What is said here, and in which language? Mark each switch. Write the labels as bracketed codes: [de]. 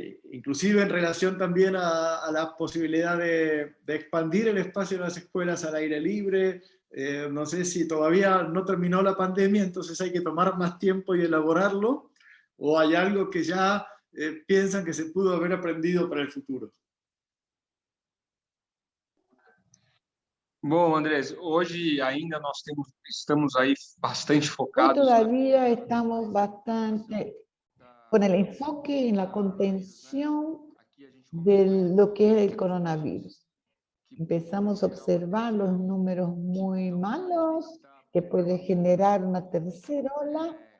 [es] Inclusive en relación también a la posibilidad de expandir el espacio de las escuelas al aire libre. No sé si todavía no terminó la pandemia, entonces hay que tomar más tiempo y elaborarlo, o hay algo que ya piensan que se pudo haber aprendido para el futuro. [pt] Bom, Andrés, hoje ainda nós estamos aí bastante focados. [es] todavía estamos bastante con el enfoque en la contención de lo que es el coronavirus. Empezamos a observar los números muy malos que puede generar una tercera ola.